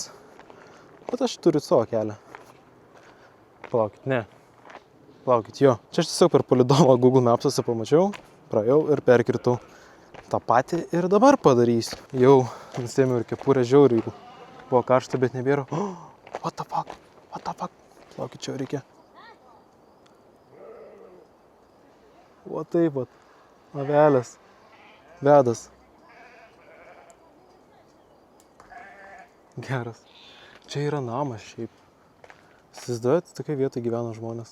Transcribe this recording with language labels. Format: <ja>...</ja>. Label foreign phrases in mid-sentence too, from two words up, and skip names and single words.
<lt>Bet aš turiu savo kelią. Palaukit, ne. Palaukit, jo. Čia aš tiesiog per palydovą Google Maps'ose pamačiau, praėjau ir perkirtau. tą patį ir dabar padarysiu. Jau nusėmiau ir kepurę žiauriai. Buvo karšta, bet nebėra.</lt> <en>Oh, what the fuck? What the fuck?</en> <lt>Laukit, čia reikia. O taip pat. Avelės. Vedas. Geras. Čia yra namas šiaip. Įsivaizduojat, tokioj vietoj gyvena žmonės.</lt>